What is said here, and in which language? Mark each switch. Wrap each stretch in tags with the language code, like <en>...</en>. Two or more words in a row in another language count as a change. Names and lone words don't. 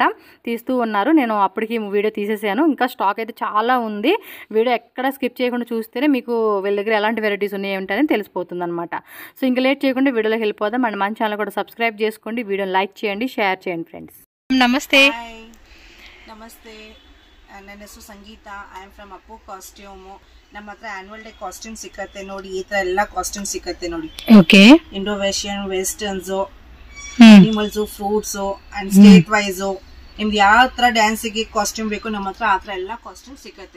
<te>తీస్తూ ఉన్నారు. నేను అప్పటికి వీడియో తీసేసాను. ఇంకా స్టాక్ అయితే చాలా ఉంది. వీడియో ఎక్కడ స్కిప్ చేయకుండా చూస్తేనే మీకు వీళ్ళ దగ్గర ఎలాంటి వెరైటీస్ ఉన్నాయి ఏమిటని తెలిసిపోతుంది అనమాట. సో ఇంకా లేట్ చేయకుండా వీడియోలోకి వెళ్ళిపోదాం. అండ్ మన ఛానల్ కూడా సబ్స్క్రైబ్ చేసుకోండి, వీడియోని లైక్ చేయండి, షేర్ చేయండి ఫ్రెండ్స్. నమస్తే.</te> <kn>ನಮಸ್ತೆ, ನನ್ನ ಹೆಸರು ಸಂಗೀತ.</kn> <en>I am from Appu costume.</en> <kn>ನಮ್ಮ ಹತ್ರ</kn> <en>annual day costume</en> <kn>ಸಿಕ್ಕತ್ತೆ ನೋಡಿ. ಈ ತರ ಎಲ್ಲ ಕಾಸ್ಟ್ಯೂಮ್ ಸಿಕ್ಕತ್ತೆ ನೋಡಿ. ಓಕೆ.</kn> <en>Indo western, westerns, animals, fruits and state wise</en> <kn>ನಿಮ್ಗೆ ಯಾವ ತರ ಡ್ಯಾನ್ಸಿಗೆ ಕಾಸ್ಟ್ಯೂಮ್ ಬೇಕು ನಮ್ಮ ಹತ್ರ ಆ ತರ ಎಲ್ಲ ಕಾಸ್ಟ್ಯೂಮ್ ಸಿಕ್ಕತ್ತೆ.</kn>